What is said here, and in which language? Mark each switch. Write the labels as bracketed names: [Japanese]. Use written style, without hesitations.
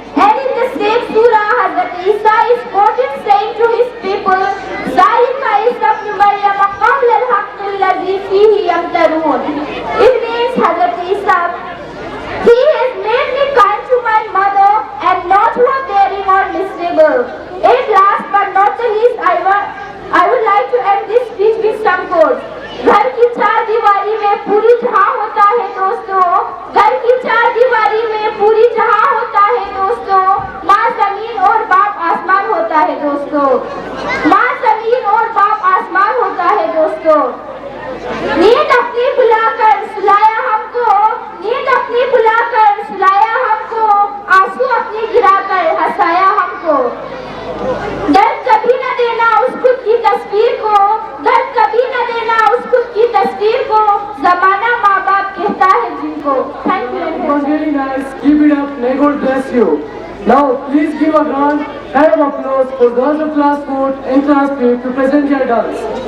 [English] And in the same surah, Hazrat Isa is quoted saying to his people, [Arabic] "Zalika Isa ibn Maryam qawla al-haqq alladhi fihi yamtarun." [English] It means Hazrat Isa, he has made me kind to my mother and not overbearing or miserable. And last but not the least, I would like to end this speech with some quotes. [Hindi] घर की चार दीवारी में पूरी जहां होता है दोस्तों, घर की चार दीवारी में पूरी जहां होता है दोस्तों, माँ जमीन और बाप आसमान होता है दोस्तों, माँ जमीन और बाप आसमान होता है दोस्तों। नींद अपनी बुलाकर सुलाया हमको, नींद अपनी बुलाकर सुलाया हमको, आंसू अपनी गिराकर हंसाया हमको। दर्द कभी न देना उस खुद की तस्वीर को, दर्द कभी न देना उस खुद की तस्वीर को, जमाना माँ बाप कहता है जिनको। [English] Thank you. It was really nice. Keep it up. May God bless you. Now, please give a round of applause for girls of class 4 and class 3 to present their dance.